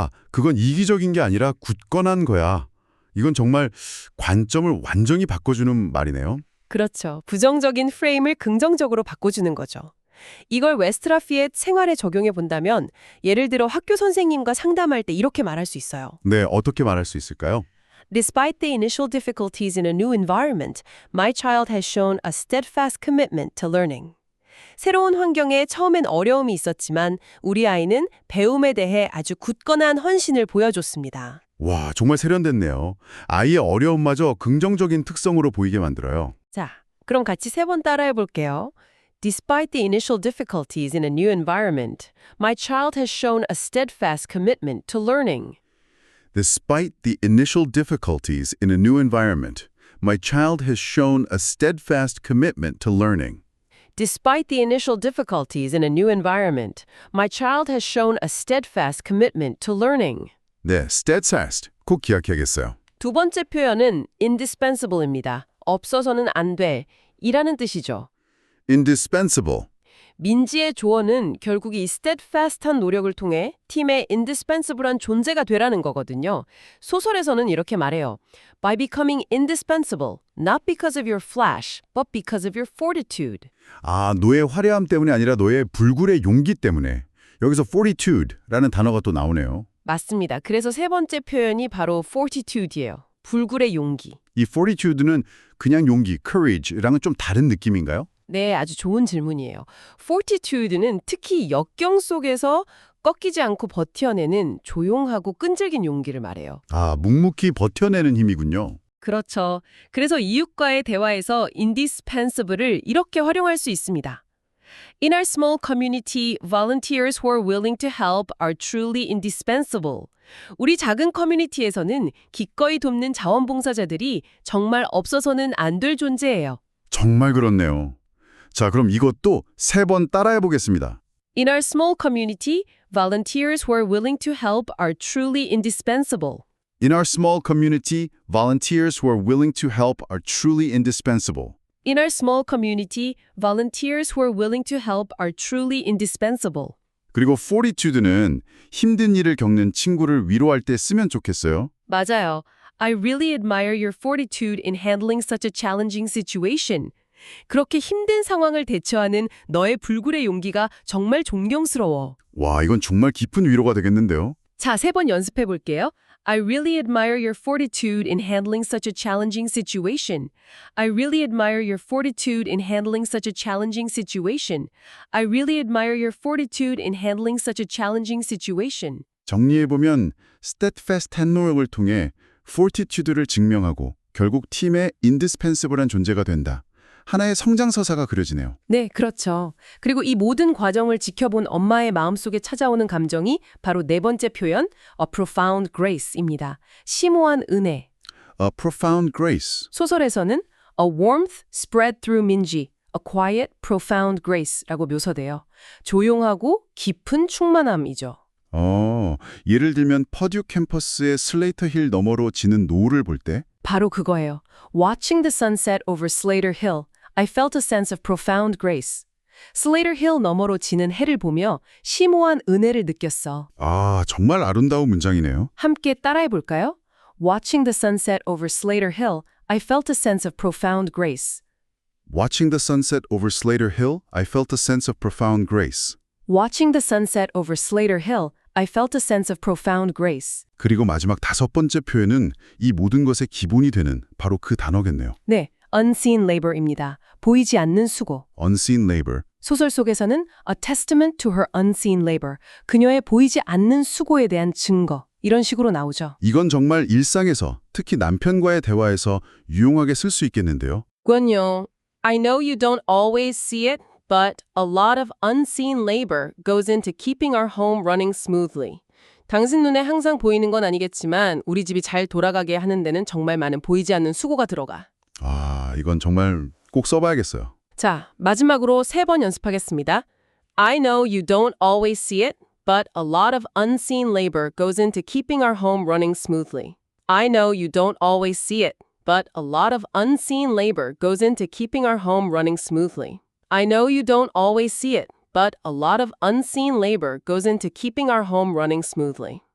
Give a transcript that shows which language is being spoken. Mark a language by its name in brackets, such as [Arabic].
[Korean] 그건 이기적인 게 아니라 굳건한 거야. 이건 정말 관점을 완전히 바꿔주는 말이네요. 그렇죠. 부정적인 프레임을 긍정적으로 바꿔주는 거죠. 이걸 웨스트라피의 생활에 적용해 본다면 예를 들어 학교 선생님과 상담할 때 이렇게 말할 수 있어요. 네, 어떻게 말할 수 있을까요? [English] Despite the initial difficulties in a new environment, my child has shown a steadfast commitment to learning. [Korean] 새로운 환경에 처음엔 어려움이 있었지만 우리 아이는 배움에 대해 아주 굳건한 헌신을 보여줬습니다. 와, 정말 세련됐네요. 아이의 어려움마저 긍정적인 특성으로 보이게 만들어요. 자, 그럼 같이 3번 따라해 볼게요. [English] Despite the initial difficulties in a new environment, my child has shown a steadfast commitment to learning. Despite the initial difficulties in a new environment, my child has shown a steadfast commitment to learning. Despite the initial difficulties in a new environment, my child has shown a steadfast commitment to learning. [Korean] 네, steadfast. 꼭 기억해야겠어요. 두 번째 표현은 indispensable입니다. 없어서는 안 돼. 이라는 뜻이죠. [English] indispensable. [Korean] 민지의 조언은 결국 이 steadfast한 노력을 통해 팀의 indispensable한 존재가 되라는 거거든요. 소설에서는 이렇게 말해요. [English] By becoming indispensable, not because of your flash, but because of your fortitude. [Korean] 아, 너의 화려함 때문이 아니라 너의 불굴의 용기 때문에. 여기서 fortitude라는 단어가 또 나오네요. 맞습니다. 그래서 세 번째 표현이 바로 fortitude예요. 불굴의 용기. 이 fortitude는 그냥 용기, courage랑은 좀 다른 느낌인가요? 네, 아주 좋은 질문이에요. fortitude는 특히 역경 속에서 꺾이지 않고 버텨내는 조용하고 끈질긴 용기를 말해요. 아, 묵묵히 버텨내는 힘이군요. 그렇죠. 그래서 이웃과의 대화에서 indispensable을 이렇게 활용할 수 있습니다. [English] In our small community, volunteers who are willing to help are truly indispensable. [Korean] 우리 작은 커뮤니티에서는 기꺼이 돕는 자원봉사자들이 정말 없어서는 안 될 존재예요. 정말 그렇네요. 자, 그럼 이것도 3번 따라해 보겠습니다. [English] In our small community, volunteers who are willing to help are truly indispensable. In our small community, volunteers who are willing to help are truly indispensable. In our small community, volunteers who are willing to help are truly indispensable. [Korean] 그리고 fortitude는 힘든 일을 겪는 친구를 위로할 때 쓰면 좋겠어요. 맞아요. [English] I really admire your fortitude in handling such a challenging situation. [Korean] 그렇게 힘든 상황을 대처하는 너의 불굴의 용기가 정말 존경스러워. 와, 이건 정말 깊은 위로가 되겠는데요. 자, 3번 연습해 볼게요. [English] I really admire your fortitude in handling such a challenging situation. I really admire your fortitude in handling such a challenging situation. I really admire your fortitude in handling such a challenging situation. [Korean] 정리해보면 steadfast한 노력을 통해 fortitude를 증명하고 결국 팀의 indispensable한 존재가 된다. 하나의 성장서사가 그려지네요. 네, 그렇죠. 그리고 이 모든 과정을 지켜본 엄마의 마음속에 찾아오는 감정이 바로 네 번째 표현, a profound grace입니다. 심오한 은혜. [English] A profound grace. [Korean] 소설에서는 [English] a warmth spread through Minji, a quiet, profound grace [Korean] 라고 묘사돼요. 조용하고 깊은 충만함이죠. 예를 들면 퍼듀 캠퍼스의 슬레이터 힐 너머로 지는 노을을 볼 때 바로 그거예요. [English] Watching the sunset over Slater Hill, I felt a sense of profound grace. [Korean] Slater Hill 너머로 지는 해를 보며 심오한 은혜를 느꼈어. 아, 정말 아름다운 문장이네요. 함께 따라해 볼까요? [English] Watching the sunset over Slater Hill, I felt a sense of profound grace. Watching the sunset over Slater Hill, I felt a sense of profound grace. Watching the sunset over Slater Hill, I felt a sense of profound grace. [Korean] 그리고 마지막 5번째 표현은 이 모든 것의 기본이 되는 바로 그 단어겠네요. 네, unseen labor입니다. 보이지 않는 수고. [English] Unseen labor. [Korean] 소설 속에서는 [English] a testament to her unseen labor, [Korean] 그녀의 보이지 않는 수고에 대한 증거, 이런 식으로 나오죠. 이건 정말 일상에서, 특히 남편과의 대화에서 유용하게 쓸 수 있겠는데요. 그건요, [English] I know you don't always see it, but a lot of unseen labor goes into keeping our home running smoothly. [Korean] 당신 눈에 항상 보이는 건 아니겠지만 우리 집이 잘 돌아가게 하는 데는 정말 많은 보이지 않는 수고가 들어가. 아, 이건 정말 꼭 써봐야겠어요. 자, 마지막으로 3번 연습하겠습니다. [English] I know you don't always see it, but a lot of unseen labor goes into keeping our home running smoothly. I know you don't always see it, but a lot of unseen labor goes into keeping our home running smoothly. I know you don't always see it, but a lot of unseen labor goes into keeping our home running smoothly.